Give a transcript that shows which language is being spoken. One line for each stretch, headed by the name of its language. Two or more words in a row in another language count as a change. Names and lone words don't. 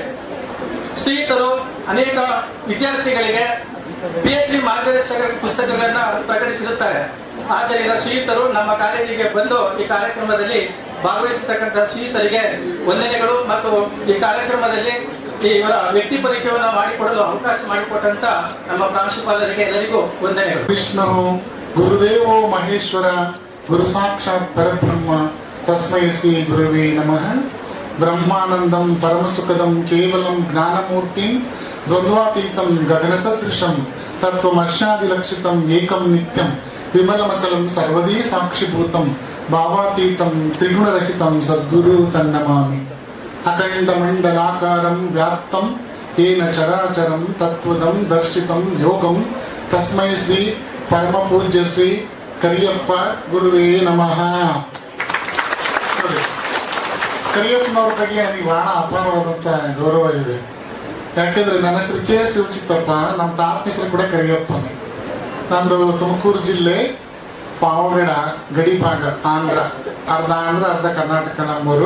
Kannada: ಶ್ರೀಯುತರು ಅನೇಕ ವಿದ್ಯಾರ್ಥಿಗಳಿಗೆ PhD ಮಾರ್ಗದರ್ಶಕ ಪುಸ್ತಕಗಳನ್ನ ಪ್ರಕಟಿಸಿರುತ್ತಾರೆ. ಆದ್ದರಿಂದ ಶ್ರೀಯುತರು ನಮ್ಮ ಕಾಲೇಜಿಗೆ ಬಂದು ಈ ಕಾರ್ಯಕ್ರಮದಲ್ಲಿ ಭಾಗವಹಿಸತಕ್ಕಂಥ ಶ್ರೀಯುತರಿಗೆ ವಂದನೆಗಳು ಮತ್ತು ಈ ಕಾರ್ಯಕ್ರಮದಲ್ಲಿ ಇವರ ವ್ಯಕ್ತಿ ಪರಿಚಯವನ್ನು ಮಾಡಿಕೊಡಲು ಅವಕಾಶ ಮಾಡಿಕೊಟ್ಟಂತ ನಮ್ಮ ಪ್ರಾಂಶುಪಾಲರಿಗೆ ಎಲ್ಲರಿಗೂ ವಂದನೆಗಳು.
Sanskrit: ವಿಷ್ಣು ಗುರುದೇವೋ ಮಹೇಶ್ವರ ಗುರು ಸಾಕ್ಷಾತ್ ಪರಬ್ರಹ್ಮ ತಸ್ಮೈ ಶ್ರೀ ಗುರುವೇ ನಮಃ. ಬ್ರಹ್ಮಾನಂದಂ ಪರಮಸುಖದಂ ಕೇವಲಂ ಜ್ಞಾನಮೂರ್ತಿಂ ದ್ವಂದ್ವಾತೀತಂ ಗಗನಸದೃಶಂ ತತ್ವಮರ್ಷಾದಿಲಕ್ಷಿತಂ ಏಕಂ ನಿತ್ಯಂ ವಿಮಲಮಚಲಂ ಸರ್ವದೀ ಸಾಕ್ಷಿಭೂತಂ ಭಾವಾತೀತಂ ತ್ರಿಗುಣರಹಿತಂ ಸದ್ಗುರು ತನ್ನಮಾಮಿ. ಅಖಂಡ ಮಂಡಲಾಕಾರಂ ವ್ಯಾಪ್ತಂ ಏನ ಚರಾಚರಂ ತತ್ವದಂ ದರ್ಶಿತಂ ಯೋಗಂ ತಸ್ಮೈ ಶ್ರೀ ಪರಮ ಪೂಜ್ಯ ಶ್ರೀ ಕರಿಯಪ್ಪ ಗುರುವೇ ನಮಃ.
Kannada: ಕರಿಯಪ್ಪನವ್ರ ಬಗ್ಗೆ ನನಗೆ ಬಹಳ ಅಪಾರವಾದಂಥ ಗೌರವ ಇದೆ. ಯಾಕೆಂದ್ರೆ ನನ್ನ ಹೆಸರು ಕೆ ಶಿವಚಿತ್ತಪ್ಪ, ನಮ್ಮ ತಾತ ಹೆಸರು ಕೂಡ ಕರಿಯಪ್ಪನೇ. ನಂದು ತುಮಕೂರು ಜಿಲ್ಲೆ ಪಾವಗಡ ಗಡಿಭಾಗ, ಆಂಧ್ರ, ಅರ್ಧ ಆಂಧ್ರ ಅರ್ಧ ಕರ್ನಾಟಕ ನಮ್ಮೂರು.